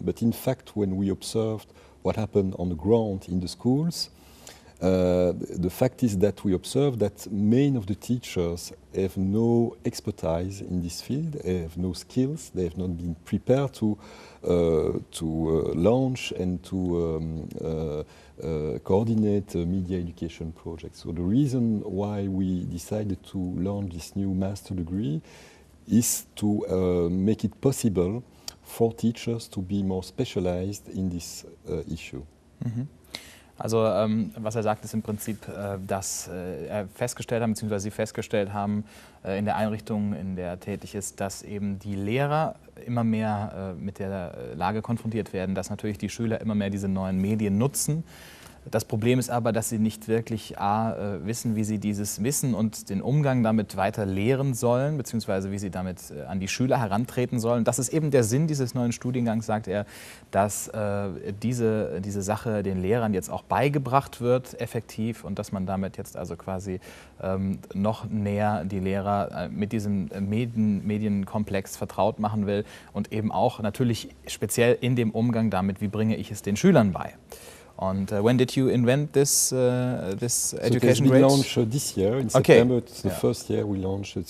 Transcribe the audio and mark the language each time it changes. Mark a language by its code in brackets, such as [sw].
[en] But in fact, when we observed what happened on the ground in the schools, the fact is that we observed that many of the teachers have no expertise in this field, have no skills, they have not been prepared to launch and to coordinate media education projects. So the reason why we decided to launch this new master degree is to make it possible for teachers to be more specialized in this issue. Mhm. [de] Also was er sagt, ist im Prinzip, dass er festgestellt hat, beziehungsweise Sie festgestellt haben in der Einrichtung, in der er tätig ist, dass eben die Lehrer immer mehr mit der Lage konfrontiert werden, dass natürlich die Schüler immer mehr diese neuen Medien nutzen. Das Problem ist aber, dass sie nicht wirklich wissen, wie sie dieses Wissen und den Umgang damit weiter lehren sollen, beziehungsweise wie sie damit an die Schüler herantreten sollen. Das ist eben der Sinn dieses neuen Studiengangs, sagt er, dass diese Sache den Lehrern jetzt auch beigebracht wird, effektiv, und dass man damit jetzt also quasi noch näher die Lehrer mit diesem Medienkomplex vertraut machen will und eben auch natürlich speziell in dem Umgang damit, wie bringe ich es den Schülern bei. [en] And when did you invent this education grade? So it launched this year in September. It's the first year we launched it.